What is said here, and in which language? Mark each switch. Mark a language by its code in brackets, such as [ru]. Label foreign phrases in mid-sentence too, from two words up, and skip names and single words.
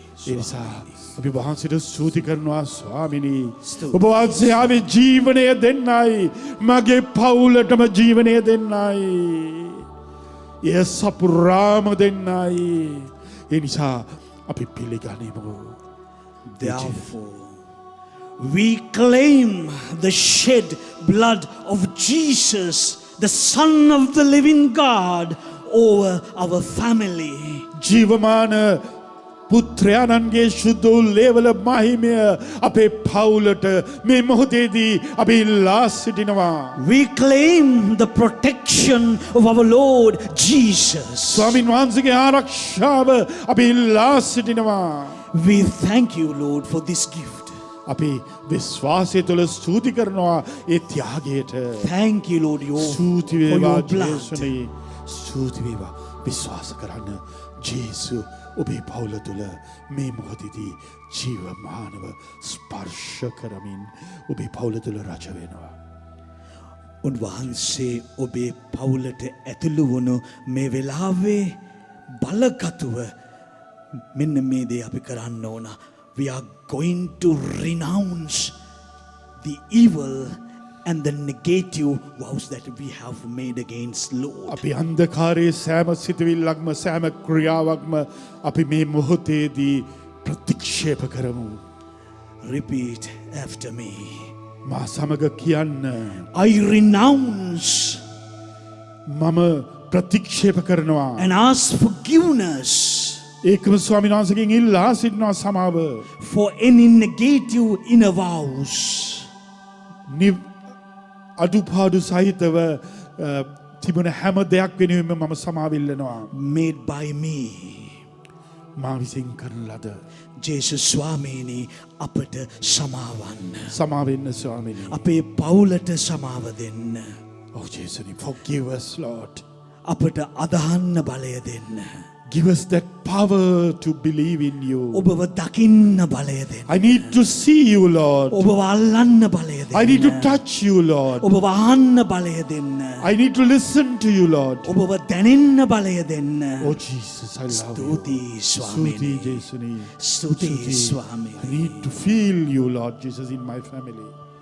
[si] ඒ නිසා අපි වහන්සේට ස්තුති කරනවා ස්වාමිනී ඔබ වහන්සේ ආවේ ජීවනය දෙන්නයි මගේ පවුලටම ජීවනය දෙන්නයි ඒ සපුරාම දෙන්නයි ඒ නිසා අපි පිළිගනිමු [en] Therefore, we claim the shed blood of Jesus, the Son of the living God, over our family. [si] ජීවමාන පුත්‍රයාණන්ගේ ශුද්ධ වූ ලේවල මහිමය අපේ පවුලට මේ මොහොතේදී අපි ඉල්ලා සිටිනවා. [en] We claim the protection of our Lord Jesus. [si] ස්වාමින් වහන්සේගේ ආරක්ෂාව අපි ඉල්ලා සිටිනවා. [en] We thank you, Lord, for this gift. [si] අපි විශ්වාසය තුළ ස්තුති කරනවා ඒ ත්‍යාගයට. [en] Thank you, Lord, [si] ස්තුති [en] for [si] වේවා [en] your blood. [si] ජේසුනි. ස්තුති වේවා විශ්වාස කරන්න ජේසු ඔබේ පවුල තුළ මේ මොහොතේදී ජීවමානව ස්පර්ශ කරමින් ඔබේ පවුල තුළ රජ වෙනවා. උන්වහන්සේ ඔබේ පවුලට ඇතුළු වුණු මේ වෙලාවේ බලගතුව මෙන්න මේ දේ අපි කරන්න ඕන. [en] We are going to renounce the evil and the negative vows that we have made against Lord. [si] අපි අන්ධකාරයේ සෑම සිතුවිල්ලක්ම සෑම ක්‍රියාවක්ම අපි මේ මොහොතේදී ප්‍රතික්ෂේප කරමු. [en] Repeat after me. [si] මා සමග කියන්න [en] I renounce [si] මම ප්‍රතික්ෂේප කරනවා. [en] and ask forgiveness [si] ඒකම ස්වාමීන් වහන්සේගෙන් ඉල්ලා සිටිනවා සමාව. [en] for any negative inner vows [si] අඩුපාඩු සහිතව තිබුණ හැම දෙයක් වෙනුවෙන්ම මම සමාව ඉල්ලනවා. [en] made by me. [si] මා විසින් කරන ලද ජේසුස් ස්වාමීනි අපට සමාවන්න. සමාව වෙන්න ස්වාමීනි. අපේ පවුලට සමාව දෙන්න. [en] Oh Jesus, forgive us, Lord. [si] අපට අදහන්න බලය දෙන්න. [en] Give us that power to believe in you. [si] ඔබව දකින්න බලය දෙන්න. [en] I need to see you, Lord. [si] ඔබව අල්ලන්න බලය දෙන්න. [en] I need to touch you, Lord. [si] ඔබව අහන්න බලය දෙන්න. [en] I need to listen to you, Lord. [si] ඔබව දැනෙන්න බලය දෙන්න. [en] Oh Jesus, I love you. [si] ස්තුතියි Stuti ස්වාමීනි. Jesuni. ස්තුතියි [en] I [si] ස්වාමීනි. [en] need to feel you, Lord Jesus, in my family.